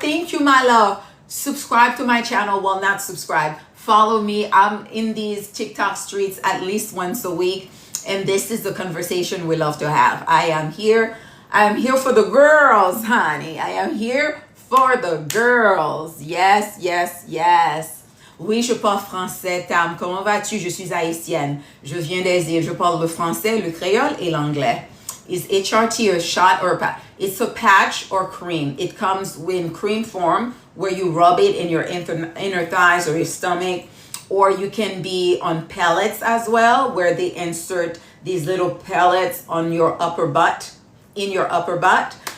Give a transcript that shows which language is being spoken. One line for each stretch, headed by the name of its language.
English: Thank you, my love. Subscribe to my channel. Well, not subscribe. Follow me. I'm in these TikTok streets at least once a week. And this is the conversation we love to have. I am here for the girls, honey. I am here for the girls. Yes, yes, yes.
French: Oui, je parle français, Tam. Comment vas-tu? Je suis haïtienne. Je viens des îles. Je parle le français, le créole et l'anglais.
English: Is HRT a shot or a patch? It's a patch or cream. It comes in cream form where you rub it in your inner thighs or your stomach. Or you can be on pellets as well, where they insert these little pellets on your upper butt, in your upper butt.